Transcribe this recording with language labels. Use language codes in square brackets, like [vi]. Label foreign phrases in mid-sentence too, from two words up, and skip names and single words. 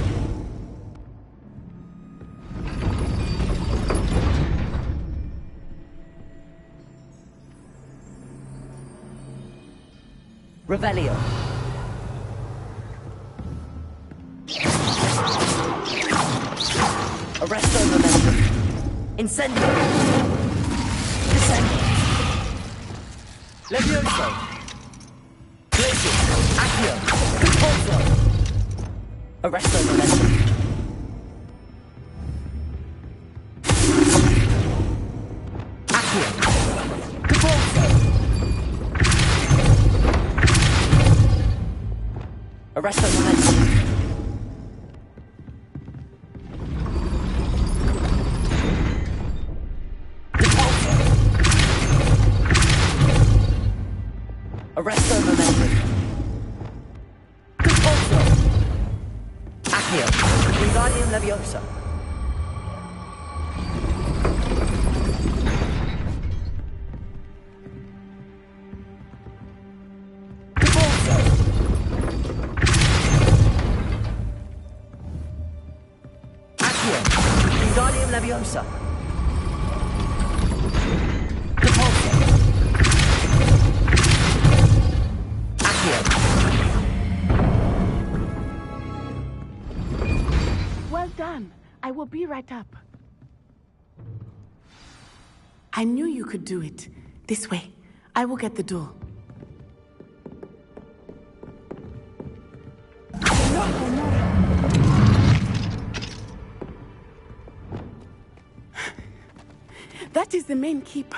[la] Revelio. [en] Arrest the momentum. [la] Incendio. Descendo. Levioso. Glacius. Accio. Compulso. [en] Arrest the momentum. [la] Accio. [en] Compulso. Arrest the momentum. [la] Compulso. [en] Arrest the momentum. [la] Compulso. Accio. Wingardium Leviosa. Compulso. Accio. Wingardium Leviosa. Compulso. Accio. [en] Well done. I will be right up. I knew you could do it. This way. I will get the door. That is the main keep.